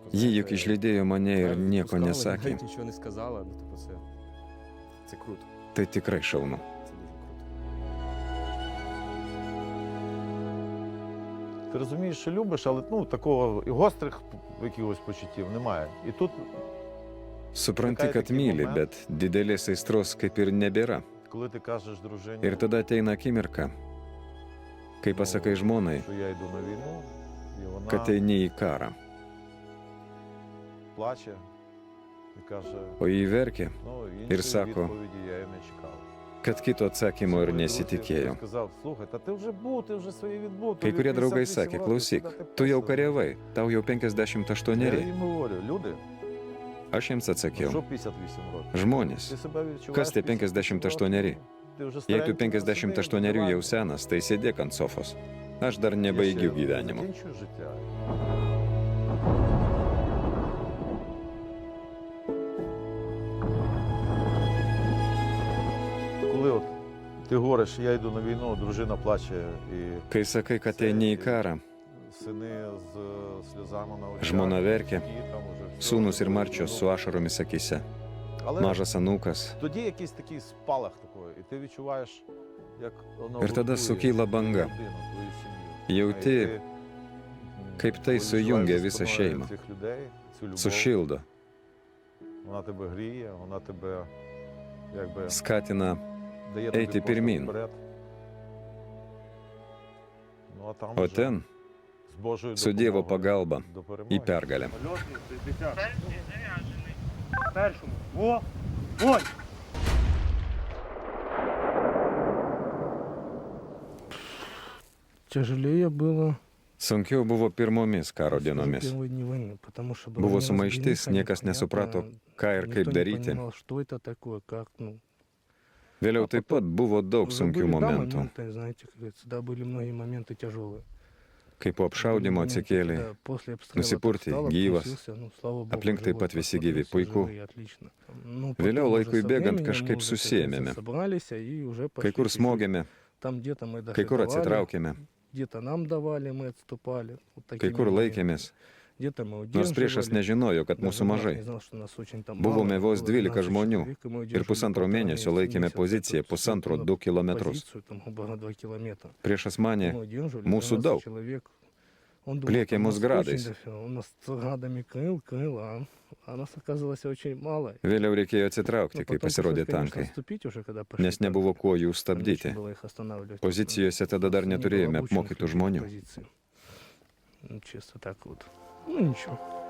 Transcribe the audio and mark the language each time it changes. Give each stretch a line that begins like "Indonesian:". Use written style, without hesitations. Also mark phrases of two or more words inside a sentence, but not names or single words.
Lithuanian: Ji
Ukrainian: знаєте,
Lithuanian: juk išlydėjo mane ir
Ukrainian: навіть
Lithuanian: nieko
Ukrainian: відпускали,
Lithuanian: nesakė.
Ukrainian: навіть нічого не сказала, ну, типу, це круто,
Lithuanian: Tai tikrai šaunu.
Ukrainian: це дуже круто. Ти розумієш, що любиш, але ну, такого і гострих якихось почуттів немає. І тут,
Lithuanian: Supranti, kad myli, bet didelės aistros kaip ir nebėra.
Ukrainian: коли ти кажеш дружині,
Lithuanian: Ir tada ateina akimirka, kai pasakai žmonai,
Ukrainian: що я йду на війну, і вона
Lithuanian: kad eini į karą.
Ukrainian: плаче і каже,
Lithuanian: O jį verkia,
Ukrainian: ну,
Lithuanian: Ir
Ukrainian: іншої
Lithuanian: sako,
Ukrainian: відповіді я і не чекав.
Lithuanian: kad kito atsakymo ir
Ukrainian: Мої друзі
Lithuanian: nesitikėjo.
Ukrainian: сказав, слухай, та ти вже був, ти вже свої відбув.
Lithuanian: Kai kurie draugai sakė, klausyk, tu jau kariavai, tau jau 58.
Ukrainian: Я їм говорю, люди,
Lithuanian: Aš jiems
Ukrainian: ну,
Lithuanian: atsakiau,
Ukrainian: що 58 років?
Lithuanian: žmonės,
Ukrainian: Ти себе відчуваєш
Lithuanian: kas tie 58 58?
Ukrainian: Ти вже
Lithuanian: Jei tu
Ukrainian: старенький,
Lithuanian: 58 jau
Ukrainian: давай.
Lithuanian: senas, tai sėdėk ant sofos. Aš dar
Ukrainian: Я
Lithuanian: nebaigiu
Ukrainian: ще
Lithuanian: gyvenimo.
Ukrainian: закінчую життя. Коли от ти говориш, я йду на війну, дружина плаче, і
Lithuanian: Kai sakai, kad eini į karą,
Ukrainian: сини з сльозами на очах.
Lithuanian: Žmona verkia,
Ukrainian: які там уже все,
Lithuanian: sūnus ir
Ukrainian: вже
Lithuanian: marčios su
Ukrainian: ну,
Lithuanian: ašaromis akise,
Ukrainian: Але
Lithuanian: mažas anūkas.
Ukrainian: тоді якийсь такий спалах такої, і ти відчуваєш, як воно
Lithuanian: Ir tada
Ukrainian: гуртує
Lithuanian: sukyla banga.
Ukrainian: твою родину, твою сім'ю.
Lithuanian: Jauti, kaip tai sujungia visą šeimą,
Ukrainian: Цих людей, цю любов,
Lithuanian: sušildo,
Ukrainian: вона тебе гріє, вона тебе якби
Lithuanian: skatina
Ukrainian: дає
Lithuanian: eiti
Ukrainian: тобі поштовх
Lithuanian: pirmyn.
Ukrainian: вперед. Ну, а там
Lithuanian: O
Ukrainian: вже
Lithuanian: ten
Ukrainian: з Божою
Lithuanian: su Dievo
Ukrainian: допомогою
Lithuanian: pagalba
Ukrainian: до
Lithuanian: į
Ukrainian: перемоги.
Lithuanian: pergalę.
Ukrainian: Першому.
Russian: Во! Ой! Тяжелее было
Lithuanian: Sunkiau buvo pirmomis karo
Russian: после
Lithuanian: dienomis.
Russian: первые дни войны, потому что
Lithuanian: Buvo
Russian: было
Lithuanian: sumaištis,
Russian: неразбериха,
Lithuanian: niekas nesuprato,
Russian: непонятно,
Lithuanian: ką ir kaip
Russian: никто не
Lithuanian: daryti.
Russian: понимал, что это такое, как, ну.
Lithuanian: Vėliau taip pat buvo daug
Russian: Уже
Lithuanian: sunkių
Russian: были, да,
Lithuanian: momentų.
Russian: моменты, знаете, как говорится, да, были многие моменты тяжелые.
Lithuanian: Kai po apšaudimo atsikėlė, nusipurtė, gyvas. Aplink taip pat visi gyvi, puiku. Vėliau laikui bėgant kažkaip susėmėme. Kai kur smogėme, kai kur atsitraukėme.
Russian: Где-то нам давали, мы отступали. Вот
Lithuanian: Kai
Russian: такими
Lithuanian: kur
Russian: боями.
Lithuanian: laikėmės,
Russian: Где-то мы
Lithuanian: nors priešas
Russian: удерживали.
Lithuanian: nežinojo, kad
Russian: Даже
Lithuanian: mūsų
Russian: враг
Lithuanian: mažai.
Russian: не знал, что нас очень там
Lithuanian: Buvome
Russian: мало,
Lithuanian: vos
Russian: было 12 12
Lithuanian: žmonių
Russian: человек, и мы
Lithuanian: ir
Russian: удерживали
Lithuanian: pusantro
Russian: полтора
Lithuanian: mėnesio
Russian: месяца,
Lithuanian: laikėme
Russian: эту
Lithuanian: poziciją pusantro 2 kilometrus.
Russian: позицию, там было 2 километра.
Lithuanian: Priešas manė,
Russian: Мы удерживали
Lithuanian: mūsų 12 daug.
Russian: человек. Он думал,
Lithuanian: Pliekė
Russian: там
Lithuanian: mus
Russian: нас
Lithuanian: gradais.
Russian: очень дофига. Он нас градами крыл, а нас оказалось очень мало.
Lithuanian: Vėliau reikėjo atsitraukti,
Russian: Ну,
Lithuanian: kai
Russian: потом
Lithuanian: pasirodė
Russian: пришлось, конечно,
Lithuanian: tankai,
Russian: отступить уже, когда пошли
Lithuanian: nes
Russian: танки.
Lithuanian: nebuvo kuo jų
Russian: Там
Lithuanian: stabdyti.
Russian: нечего было их останавливать.
Lithuanian: Pozicijose tada dar
Russian: Не было
Lithuanian: neturėjome
Russian: обученных
Lithuanian: apmokytų
Russian: людей
Lithuanian: žmonių.
Russian: позиции. Ну, чисто так вот. Ну, ничего.